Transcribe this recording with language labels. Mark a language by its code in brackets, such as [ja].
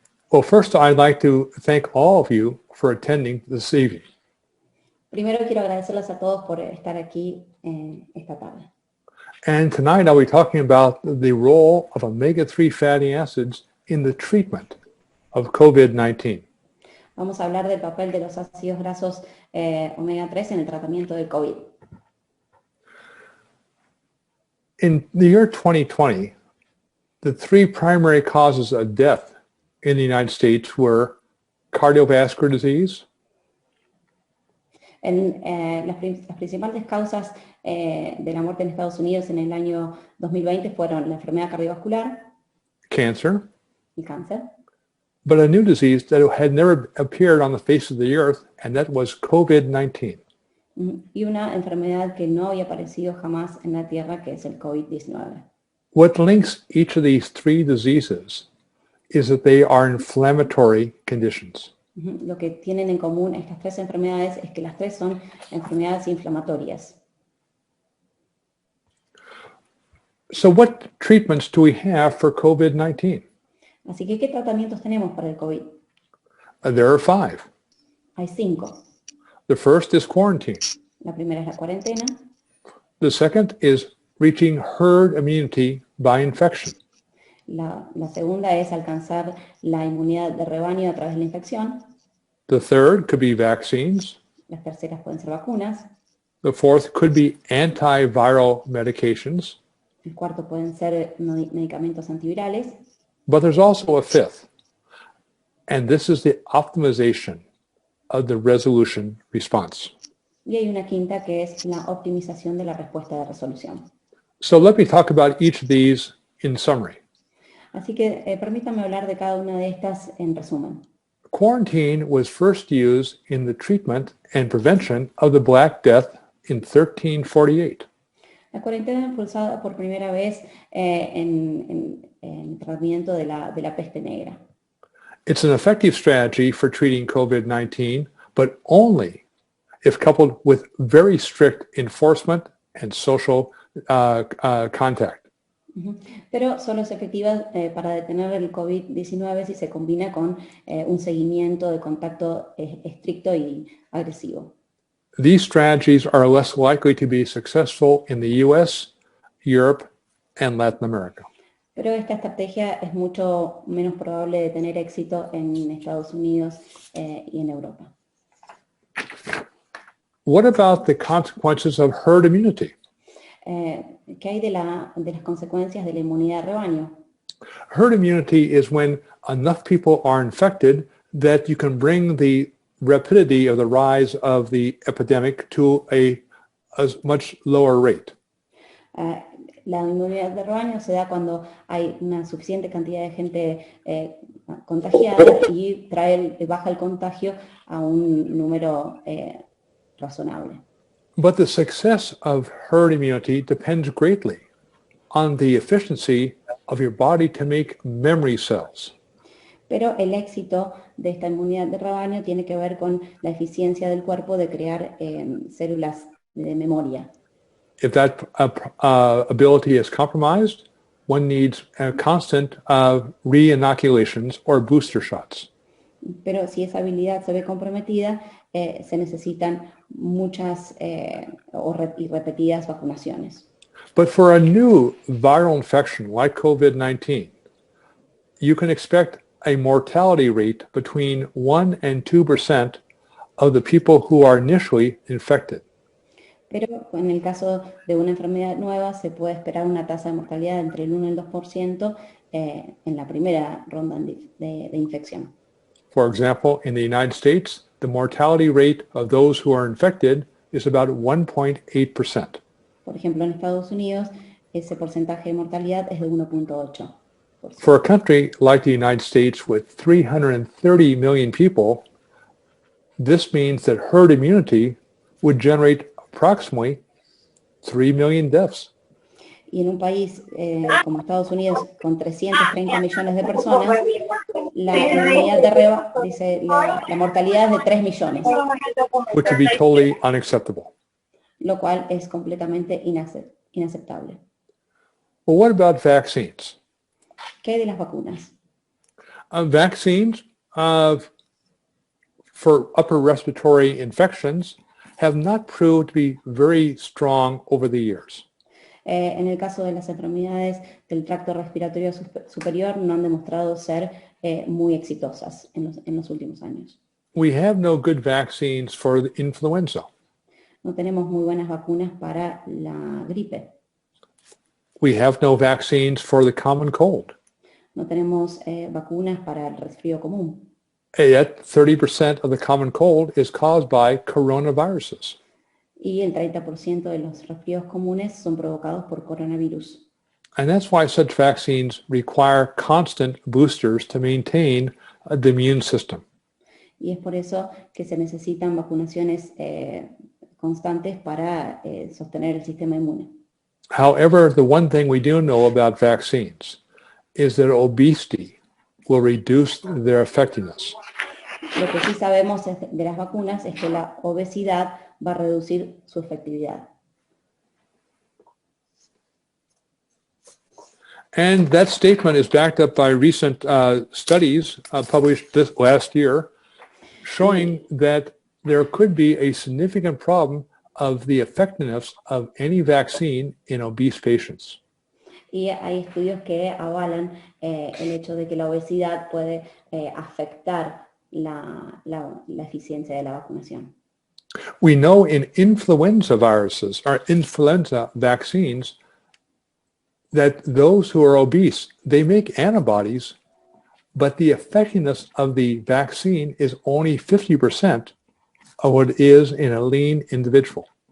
[en] Well, first, I'd like to thank all of you for attending this evening. [es] Primero quiero agradecerles a todos por estar aquí esta tarde. [en] And tonight I'll be talking about the role of omega-3 fatty acids in the treatment of COVID-19. [es] Vamos a hablar del papel de los ácidos grasos omega 3 en el tratamiento del COVID. [en] In the year 2020, the three primary causes of death in the United States were cardiovascular disease, [es] Las principales causas de la muerte en Estados Unidos en el año 2020 fueron la enfermedad cardiovascular, [en] cancer, [es] el cáncer, [en] but a new disease that had never appeared on the face of the earth, and that was COVID-19. [es] y una enfermedad que no había aparecido jamás en la Tierra, que es el COVID-19. [en] What links each of these three diseases is that they are inflammatory conditions. [es] Lo que tienen en común estas tres enfermedades es que las tres son enfermedades inflamatorias. [en] So what treatments do we have for COVID-19? [es] Así que, ¿qué tratamientos tenemos para el COVID? [en] There are 5. [es] Hay 5. [en] The first is quarantine. [es] La primera es la cuarentena. [en] The second is reaching herd immunity by infection. [es] La segunda es alcanzar la inmunidad de rebaño a través de la infección. [en] The third could be vaccines. [es] Las terceras pueden ser vacunas. [en] The fourth could be antiviral medications. [es] El cuarto pueden ser medicamentos antivirales. [en] But there's also a fifth, and this is the optimization of the resolution response. [es] Y hay una quinta que es la optimización de la respuesta de resolución. [en] So let me talk about each of these in summary. [es] Así que permítanme hablar de cada una de estas en resumen. [en] Quarantine was first used in the treatment and prevention of the Black Death in 1348. [es] La cuarentena fue usada por primera vez en el tratamiento de la peste negra. [en] It's an effective strategy for treating COVID-19, but only if coupled with very strict enforcement and social contact. [es] Pero solo es efectiva para detener el COVID-19 si se combina con un seguimiento de contacto estricto y agresivo. [en] These strategies are less likely to be successful in the US, Europe, and Latin America. [es] Pero esta estrategia es mucho menos probable de tener éxito en Estados Unidos y en Europa. [en] What about the consequences of herd immunity? [es] ¿Qué hay de las consecuencias de la inmunidad de rebaño? [en] Herd immunity is when enough people are infected that you can bring the rapidity of the rise of the epidemic to a much lower rate. [es] La inmunidad de rebaño se da cuando hay una suficiente cantidad de gente contagiada y baja el contagio a un número razonable. [en] But the success of herd immunity depends greatly on the efficiency of your body to make memory cells. [es] Pero el éxito de esta inmunidad de rebaño tiene que ver con la eficiencia del cuerpo de crear células de memoria. [en] If that ability is compromised, one needs constant re-inoculations or booster shots. [es] Pero si esa habilidad se ve comprometida, se necesitan muchas y repetidas vacunaciones. [en] But for a new viral infection like COVID-19, you can expect a mortality rate between 1 and 2% of the people who are initially infected. [es] Pero en el caso de una enfermedad nueva se puede esperar una tasa de mortalidad entre el 1 y el 2% en la primera ronda de infección. [en] For example, in the United States, the mortality rate of those who are infected is about 1.8%. [es] Por ejemplo, en Estados Unidos, ese porcentaje de mortalidad es de 1.8%. [en] For a country like the United States with 330 million people, this means that herd immunity would generate approximately 3 million deaths. [es] Y en un país como Estados Unidos, con 330 millones de personas, la inmunidad de rebaño, dice, la mortalidad es de 3 millones. [en] Which would be totally unacceptable. [es] Lo cual es completamente inaceptable. [en] Well, what about vaccines? [es] ¿Qué hay de las vacunas? [en] Vaccines for upper respiratory infections have not proved to be very strong over the years. [es] En el caso de las enfermedades del tracto respiratorio superior no han demostrado ser muy exitosas en los últimos años. [en] We have no good vaccines for the influenza. [es] No tenemos muy buenas vacunas para la gripe. [en] We have no vaccines for the common cold. [es] No tenemos vacunas para el resfrío común. [en] Yet 30% of the common cold is caused by coronaviruses. [es] Y el 30% de los resfríos comunes son provocados por coronavirus. [en] And that's why such vaccines require constant boosters to maintain the immune system. [es] Y es por eso que se necesitan vacunaciones constantes para sostener el sistema inmune. [en] However, the one thing we do know about vaccines is that obesity will reduce their effectiveness. [es] Lo que sí sabemos de las vacunas es que la obesidad va a reducir su efectividad. [en] And that statement is backed up by recent studies published this last year, showing that there could be a significant problem of the effectiveness of any vaccine in obese patients. [es] Y hay estudios que avalan el hecho de que la obesidad puede afectar la eficiencia de la vacunación. [en] We know in influenza viruses or influenza vaccines that those who are obese, they make antibodies, but the effectiveness of the vaccine is only 50% of what it is in a lean individual.